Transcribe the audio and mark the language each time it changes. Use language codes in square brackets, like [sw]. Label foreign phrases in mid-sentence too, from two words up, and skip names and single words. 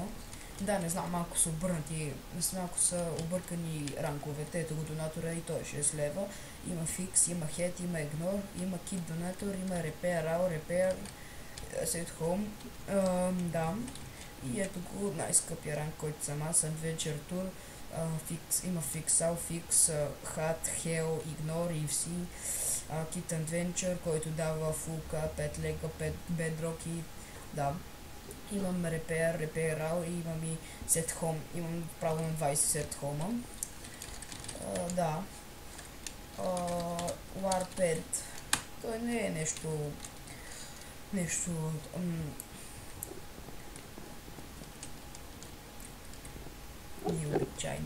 [bg] Да, не знам, малко са объркани ранковете. Ето го донатора и той е 6 лева. Има Fix, има Head, има Ignore, има Kit Donator, има Repair, Repair, Set Home. Да. И ето го най-скъпия ранг, който съм аз, Adventure Tour. Има Fix, Fix, Hat, Hell, Ignore, EFC, Kit Adventure, който дава Full Cap, 5 лега, 5 Bedrock и да. Имам Repair, и имам и Set Home. Имам право на 20 Set Home. Да. Warped. Той не е нещо необичайно.